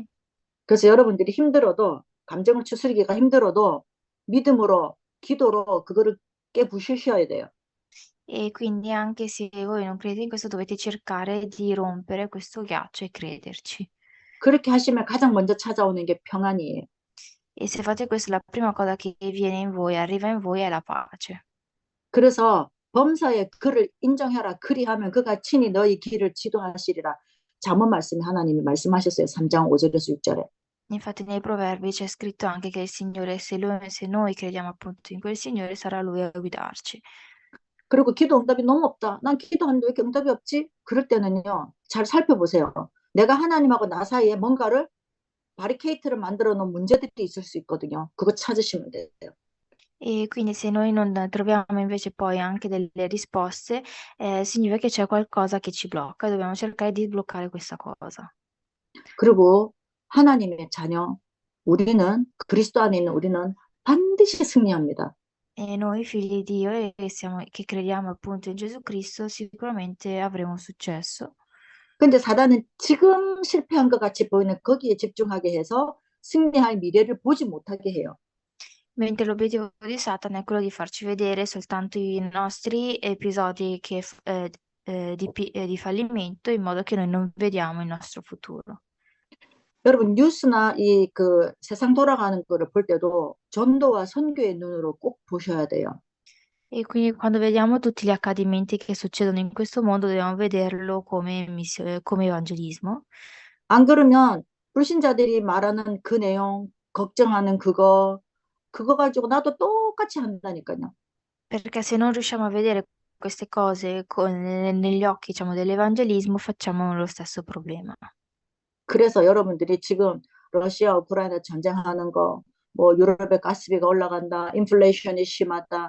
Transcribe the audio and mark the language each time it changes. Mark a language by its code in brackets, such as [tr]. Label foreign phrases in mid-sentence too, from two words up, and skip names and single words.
[ko] 그래서 여러분들이 힘들어도 감정을 추스리기가 힘들어도 믿음으로 기도로 그거를 깨부수셔야 돼요. [it] E quindi anche se voi non credete in questo dovete cercare di rompere questo ghiaccio e crederci. [ko] 그렇게 하시면 가장 먼저 찾아오는 게 평안이에요. [it] E se fate questo, la prima cosa che viene in voi, arriva in voi, è la pace. [ko] 그래서 범사의 그를 인정해라. 그리하면 그가 친히 너희 길을 지도하시리라. 잠언 말씀에 하나님이 말씀하셨어요. 3장 5절에서 6절에. [it] Infatti nei proverbi c'è scritto anche che il Signore, se noi crediamo appunto in quel Signore, sarà Lui a guidarci. [ko] 그리고 기도 응답이 너무 없다. 난 기도하는데 왜 이렇게 응답이 없지? 그럴 때는요. 잘 살펴보세요. 내가 하나님하고 나 사이에 뭔가를 바리케이트를 만들어 놓은 문제들이 있을 수 있거든요. 그거 찾으시면 돼요. [it] E quindi se noi non troviamo invece poi anche delle risposte, significa che c'è qualcosa che ci blocca e dobbiamo cercare di sbloccare questa cosa. [ko] 그리고 하나님의 자녀, 우리는 그리스도 안에 있는 우리는 반드시 승리합니다. [it] E noi figli di Dio che crediamo appunto in Gesù Cristo, sicuramente avremo successo. [ko] 근데 사단은 지금 실패한 것 같이 보이는 거기에 집중하게 해서 승리할 미래를 보지 못하게 해요. [it] Mentre l'obiettivo di Satana è quello di farci vedere soltanto i nostri episodi di fallimento, in modo che noi non vediamo il nostro futuro. [ko] 여러분 뉴스나 이 그 세상 돌아가는 거를 볼 때도 전도와 선교의 눈으로 꼭 보셔야 돼요. [it] E quindi quando vediamo tutti gli accadimenti che succedono in questo mondo, dobbiamo vederlo come evangelismo. [ko] 안 그러면 불신자들이 말하는 그 내용, 걱정하는 그거 가지고 나도 똑같이 한다니까요. [it] Perché se non riusciamo a vedere queste cose negli occhi, diciamo, dell'evangelismo, facciamo lo stesso problema. [ko] 그래서 여러분들이 지금 러시아 우크라이나 전쟁하는 거, 뭐 유럽의 가스비가 올라간다, 인플레이션이 심하다.